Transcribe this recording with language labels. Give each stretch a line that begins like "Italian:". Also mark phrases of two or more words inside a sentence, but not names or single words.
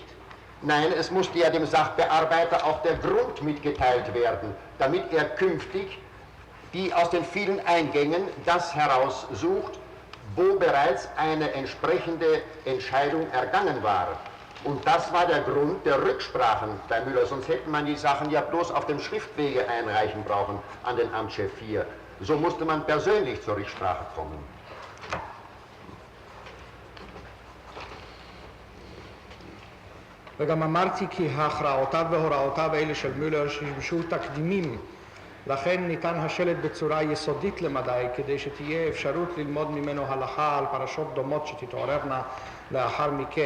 German: Nein, es musste ja dem Sachbearbeiter auch der Grund mitgeteilt werden, damit er künftig die aus den vielen Eingängen das heraussucht, wo bereits eine entsprechende Entscheidung ergangen war. Und das war der Grund der Rücksprachen bei Müller, sonst hätte man die Sachen ja bloß auf dem Schriftwege einreichen brauchen an den Amtschef 4. So musste man persönlich zur Rücksprache kommen.
Hebrew: וגם אמרתי כי הכרעותיו והוראותיו האלה של מולר שימשו תקדימים, לכן ניתן השלט בצורה יסודית למדי כדי שתהיה אפשרות ללמוד ממנו הלכה על פרשות דומות שתתעוררנה לאחר מכן.